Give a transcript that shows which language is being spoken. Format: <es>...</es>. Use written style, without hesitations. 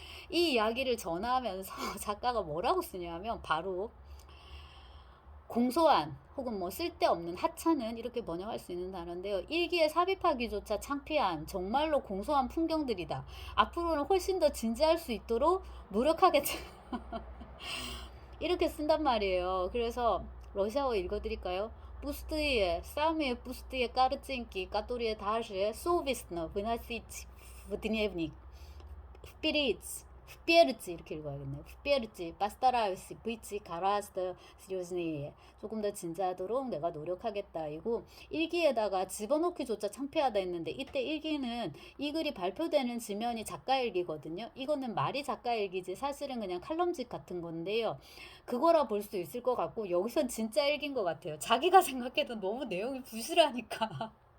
<ko>이 이야기를 전하면서 작가가 뭐라고 쓰냐면, 바로 공소한 혹은 뭐 쓸데없는 하찮은, 이렇게 번역할 수 있는 단어인데요. 일기에 삽입하기조차 창피한 정말로 공소한 풍경들이다. 앞으로는 훨씬 더 진지할 수 있도록 노력하겠다. 이렇게 쓴단 말이에요. 그래서 러시아어 읽어드릴까요?</ko> <ru>Пустые, самые пустые картинки, которые даже совестно выносить в дневник. Вперед, впереди</ru> <ko>이렇게 읽어야겠네요.</ko> <ru>впереди, постараюсь быть гораздо серьезнее.</ru> <ko>조금 더 진지하도록 내가 노력하겠다. 이고, 일기에다가 집어넣기조차 창피하다 했는데, 이때 일기는 이 글이 발표되는 지면이 작가 일기거든요. 이거는 말이 작가 일기지 사실은 그냥 칼럼집 같은 건데요. 그거라 볼 수 있을 것 같고, 여기선 진짜 일기인 것 같아요. 자기가 생각해도 너무 내용이 부실하니까.</ko>